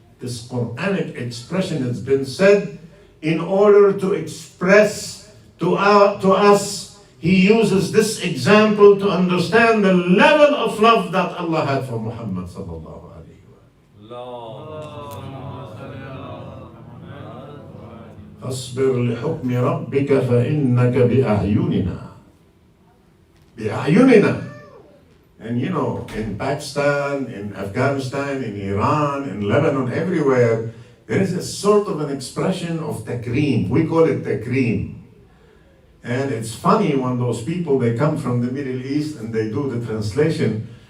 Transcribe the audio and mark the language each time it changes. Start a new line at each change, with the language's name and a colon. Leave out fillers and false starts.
English: This Quranic expression has been said in order to express to us. He uses this example to understand the level of love that Allah had for Muhammad sallallahu alaihi wasallam.
Arabic: فاصبر لحكم ربك فإنك بأعيننا. بأعيننا.
English: And you know, in Pakistan, in Afghanistan, in Iran, in Lebanon, everywhere, there is a sort of an expression of takreem. We call it takreem. And it's funny when those people, they come from the Middle East and they do the translation.